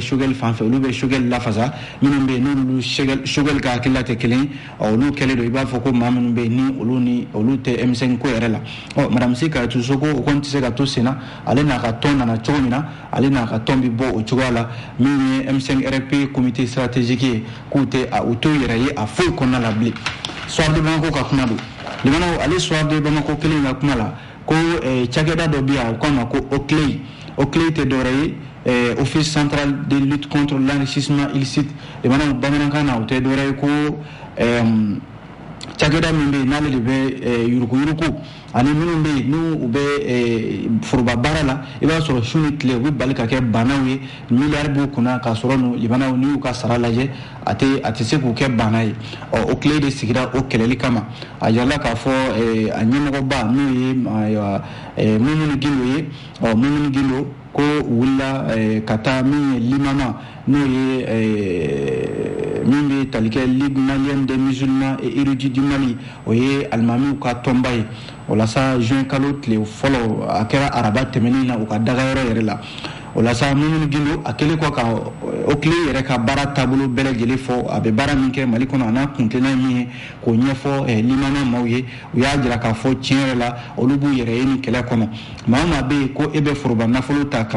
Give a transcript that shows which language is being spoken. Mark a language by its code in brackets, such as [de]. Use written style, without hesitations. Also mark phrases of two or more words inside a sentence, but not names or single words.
[bm] Choguel fan fɛ olu bɛ Choguel lafasa minnu bɛ yen n'olu Choguel ka hakilila tɛ kelen olu kɛlɛ don i b'a fɔ ko maa minnu bɛ yen ni olu tɛ M5 ko yɛrɛ la Madame Si Kayatou Sow ko o kɔni tɛ se ka to sen na ale n'a ka tɔn nana cogo min na ale n'a ka tɔn bɛ bɔ o cogoya la min ye M5 RFP comité stratégique ye k'u tɛ u t'o yɛrɛ ye a foyi kɔnɔna la bilen soir de Bamako ka kuma don limanaw ale soir de Bamako kelen ka kuma la ko cakɛda dɔ bɛ yan u k'a ma ko Oclay o clé te dore [fr] office central de lutte contre l'enrichissement illicite [bm] de mana bamanankan na o te dore ko cakɛda min bɛ yen n'ale de bɛ yuruku ani minnu bɛ yen n'u u bɛ foroba baara la i b'a sɔrɔ su ni tile u bɛ bali ka kɛ banaw ye miliyari b'u kunna k'a sɔrɔ libanaw n'i y'u ka sara lajɛ a tɛ se k'u kɛ bana ye o tile de sigira o kɛlɛli kama a yirala k'a fɔ a ɲɛmɔgɔba n'o ye Mumuni Gindo ye Mumuni Gindo ko wulila ka taa min ye limama n'o ye min bɛ tali kɛ Ligue malienne des musulmans et érudits du Mali o ye alimamiw ka tɔnba ye o la sa juin kalo tile fɔlɔ a kɛra araba tɛmɛnen na u ka dagayɔrɔ yɛrɛ la o la sa Mumuni Gindo a kɛlen kɔ ka o tile yɛrɛ ka baara taabolo bɛɛ lajɛlen fɔ a bɛ baara min kɛ Mali kɔnɔ a n'a kuntilenna min ye k'o ɲɛfɔ limama maaw ye u y'a jira k'a fɔ tiɲɛ yɛrɛ la olu b'u yɛrɛ ye nin kɛlɛ kɔnɔ maa o maa bɛ yen ko e bɛ foroba nafolo ta k'a